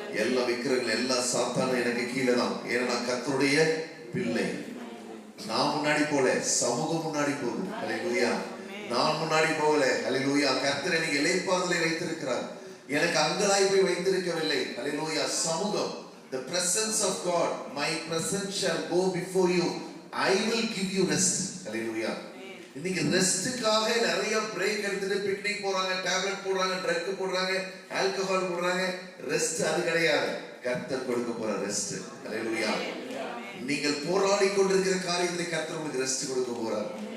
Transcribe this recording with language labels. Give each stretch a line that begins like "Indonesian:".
Tamil: எல்லா விக்கிரங்கள், எல்லா சாத்தானும் எனக்கு கீழே தான். ஏன்னா நான் கர்த்தருடைய பிள்ளை. நான் முன்னாடி போல, சமூகம் முன்னாடி போகுது. அல்லேலூயா. நான் முன்னாடி போகல. அல்லேலூயா. கர்த்தர் எனக்கு இளைப்பாறுதலை வைத்திருக்கிறார், எனக்கு அங்கலாய்ப்பை வைத்திருக்கவில்லை. அல்லேலூயா.
English: சமூகம், the presence of God, my presence shall go before you, I will give you rest.
Tamil: அல்லேலூயா. இன்னைக்கு ரெஸ்டுக்காக நிறைய பிரேக் எடுத்துட்டு பிக்னிக் போறாங்க, டேப்லெட் போடுறாங்க, ட்ரக் போடுறாங்க, ஆல்கஹால் போடுறாங்க. ரெஸ்ட் அது கிடையாது. கர்த்தர் கொடுக்க போற ரெஸ்ட். அல்லேலூயா. நீங்கள் போராடி கொண்டிருக்கிற காரியத்தை கர்த்தர் உங்களுக்கு ரெஸ்ட் கொடுக்க போறார்.